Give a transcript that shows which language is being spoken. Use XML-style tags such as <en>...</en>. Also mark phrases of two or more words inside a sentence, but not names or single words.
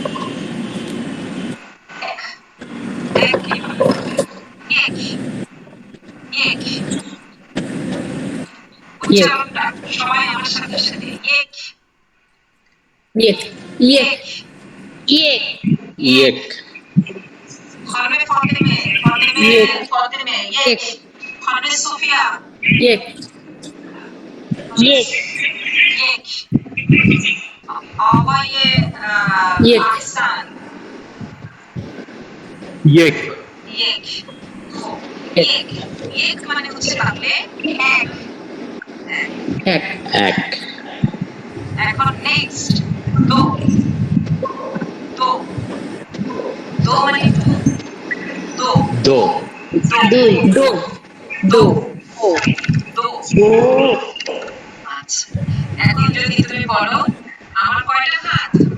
<bn>উচ্চারণটা সবাই আমার সাথে সাথে,</bn> <fa>ইয়েক خانم فاطمه یک. خانم صوفیا یک آقای احسان یک</fa> <bn>یک মানে হচ্ছে তাহলে এক। এখন নেক্সট দো মানে দো। আচ্ছা, এখন যদি তুমি বলো আমার কয়টা হাত,</bn>